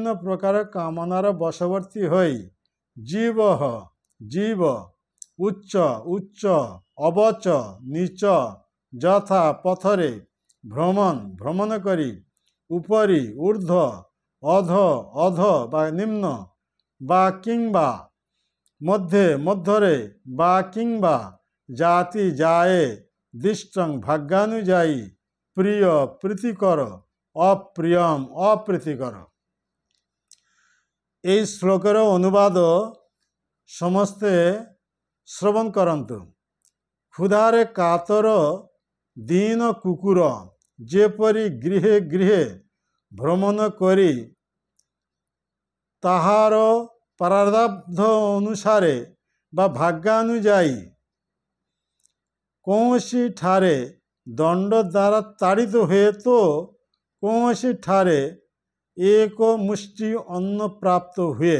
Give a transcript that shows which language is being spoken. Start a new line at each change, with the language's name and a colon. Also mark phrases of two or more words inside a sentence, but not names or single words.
Odia: ପ୍ରକାର କାମନାର ବଶବର୍ତ୍ତୀ ହୋଇ, ଜୀବ ଜୀବ, ଉଚ୍ଚ ଉଚ୍ଚ, ଅବଚ ନୀଚ, ଯଥା ପଥରେ, ଭ୍ରମଣ କରି, ଉପରି ଊର୍ଧ୍ୱ, ଅଧ ଅଧ ବା ନିମ୍ନ, ବା କିମ୍ବା ମଧ୍ୟରେ, ବା କିମ୍ବା ଜାତି ଯାଏ, ଦିଷ୍ଟଂ ଭାଗ୍ୟାନୁଯାୟୀ, ପ୍ରିୟ ପ୍ରୀତିକର, ଅପ୍ରିୟମ୍ ଅପ୍ରୀତିକର। ଏହି ଶ୍ଲୋକର ଅନୁବାଦ ସମସ୍ତେ ଶ୍ରବଣ କରନ୍ତୁ। ক্ষুধাରେ କାତର ଦୀନ କୁକୁର ଯେପରି ଗୃହେ ଗୃହେ ଭ୍ରମଣ କରି ତାହାର ପ୍ରାରବ୍ଧ ଅନୁସାରେ ବା ଭାଗ୍ୟାନୁଯାୟୀ କୌଣସି ଠାରେ ଦଣ୍ଡ ଦ୍ୱାରା ତାଡ଼ିତ ହୁଏ, ତ କୌଣସି ଠାରେ ଏକ ମୁଷ୍ଟି ଅନ୍ନ ପ୍ରାପ୍ତ ହୁଏ।